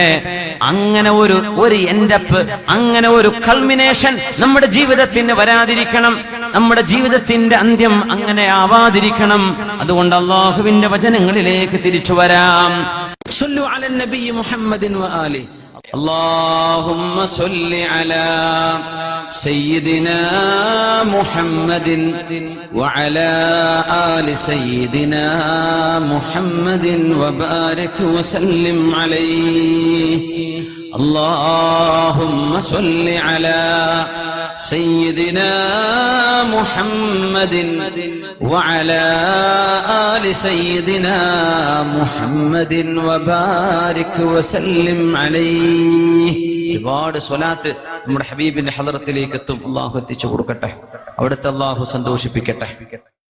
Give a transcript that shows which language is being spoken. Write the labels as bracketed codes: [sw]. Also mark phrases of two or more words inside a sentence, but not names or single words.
[ml] അങ്ങനെ ഒരു എൻഡപ്പ്, അങ്ങനെ ഒരു കൾമിനേഷൻ നമ്മുടെ ജീവിതത്തിന് വരാതിരിക്കണം. നമ്മുടെ ജീവിതത്തിന്റെ അന്ത്യം അങ്ങനെ ആവാതിരിക്കണം. അതുകൊണ്ട് അല്ലാഹുവിന്റെ വചനങ്ങളിലേക്ക് തിരിച്ചു വരാം. [ar] صلوا على النبي محمد وآل. اللهم صل على سيدنا محمد وعلى آل سيدنا محمد وبارك وسلم عليه اللهم صل على سيدنا محمد وعلى آل سيدنا محمد وبارك وسلم عليه. [ml] ഒരുപാട് സ്വലാത്ത് നമ്മുടെ ഹബീബിന്റെ ഹളറത്തിലേക്ക് എത്തും. അള്ളാഹു എത്തിച്ചു കൊടുക്കട്ടെ, അവിടുത്തെ അള്ളാഹു സന്തോഷിപ്പിക്കട്ടെ.